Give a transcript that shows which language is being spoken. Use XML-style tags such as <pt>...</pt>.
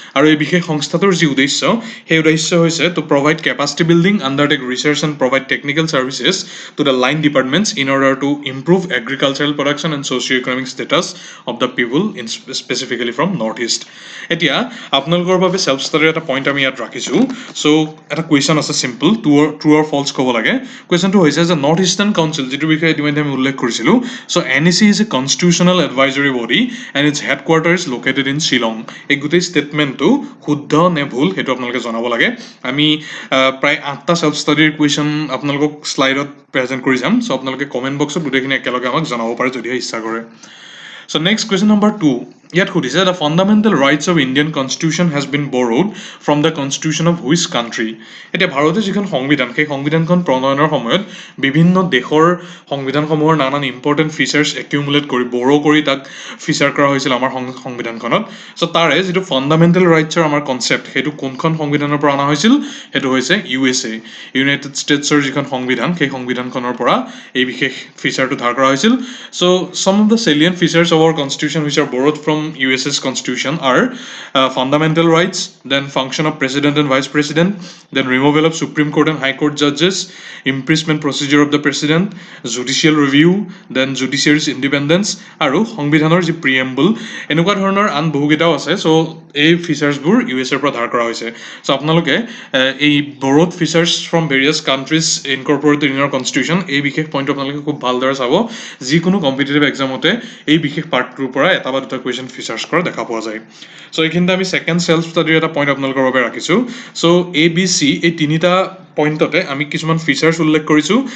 <as>আৰু এই বিশেষ সংস্থাটোৰ যি উদ্দেশ্য, সেই উদ্দেশ্য হৈছে</as> <en>To provide capacity building, undertake research and provide technical services to the line departments in order to improve agricultural production and socio' economic status of the people in specifically from North East.</en> <as>এতিয়া আপোনালোকৰ বাবে ছেল্ফ ষ্টাডিৰ এটা point আমি ইয়াত ৰাখিছোঁ। চ' এটা question আছে simple, true অৰ falls ক'ব লাগে। কুৱেশ্যনটো হৈছে যে নৰ্থ ইষ্টাৰ্ণ কাউন্সিল, যিটো বিষয়ে ইতিমধ্যে আমি উল্লেখ কৰিছিলোঁ,</as> <en>So' NEC is a constitutional advisory body and its headquarters is located in Shillong.</en> <as>এই গোটেই ষ্টেটমেণ্টটো শুদ্ধ নে ভুল সেইটো আপোনালোকে জনাব লাগে। আমি প্ৰায় 8টা ছেল্ফ ষ্টাডিৰ কুৱেশ্যন আপোনালোকক শ্লাইডত প্ৰেজেণ্ট কৰি যাম। চ' আপোনালোকে কমেণ্ট বক্সত গোটেইখিনি একেলগে আমাক জনাব পাৰে যদিহে ইচ্ছা কৰে।</as> <en>So next question number 2.</en> <as>ইয়াত সুধিছে</as> <en>the fundamental rights of Indian constitution has been borrowed from the constitution of which country?</en> <as>এতিয়া ভাৰতীয় যিখন সংবিধান, সেই সংবিধানখন প্ৰণয়নৰ সময়ত বিভিন্ন দেশৰ সংবিধানসমূহৰ নানান ইম্পৰ্টেণ্ট ফিচাৰ্ছ একিউমুলেট কৰি কৰি তাক ফিচাৰ কৰা হৈছিল আমাৰ সংবিধানখনত। চ' তাৰে যিটো ফাণ্ডামেণ্টেল ৰাইটছৰ আমাৰ কনচেপ্ট, সেইটো কোনখন সংবিধানৰ পৰা অনা হৈছিল? সেইটো হৈছে USA, ইউনাইটেড ষ্টেটছৰ যিখন সংবিধান, সেই সংবিধানখনৰ পৰা এই বিশেষ ফিচাৰটো ধাৰ কৰা হৈছিল।</as> <en>so' some of the salient features of our constitution which are borrowed from US's constitution are fundamental rights, then function of president and vice president, then removal of Supreme Court and High Court judges, impeachment procedure of the president, judicial review, then judiciary's independence,</en> <as>আৰু সংবিধানৰ যি প্ৰিএম্বল, এনেকুৱা ধৰণৰ আন বহুকেইটাও আছে। চ' এই ফিচাৰ্ছবোৰ USৰ পৰা ধাৰ কৰা হৈছে। চ' আপোনালোকে এই</as> <en>broad features from various countries incorporated in our constitution,</en> <as>এই বিশেষ পইণ্টটো আপোনালোকে খুব ভালদৰে চাব। যিকোনো কম্পিটিটিভ এক্সামতে এই বিশেষ পাৰ্টটোৰ পৰা এটা বা দুটা কুৱেশ্যন ফিচাৰ্ছ কৰা দেখা পোৱা যায়। চ' এইখিনিতে আমি ছেকেণ্ড ছেল্ফ ষ্টাডিৰ এটা পইণ্ট আপোনালোকৰ বাবে ৰাখিছোঁ। চ' ABC এই তিনিটা পইণ্টতে আমি কিছুমান ফিচাৰ্ছ উল্লেখ কৰিছোঁ।</as>